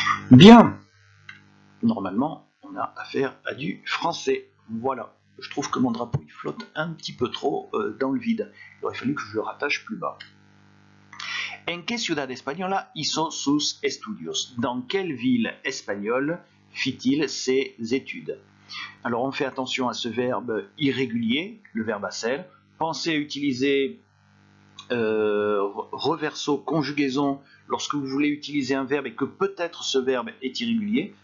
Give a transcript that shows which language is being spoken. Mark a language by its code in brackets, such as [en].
[fr] Bien, normalement, on a affaire à du français. Voilà. Je trouve que mon drapeau il flotte un petit peu trop dans le vide. Il aurait fallu que je le rattache plus bas. [es] ¿En qué ciudad española hizo sus estudios? [fr] ¿Dans quelle ville espagnole fit-il ses études? Alors on fait attention à ce verbe irrégulier, le verbe à ser. Pensez à utiliser reverso, conjugaison lorsque vous voulez utiliser un verbe et que peut-être ce verbe est irrégulier.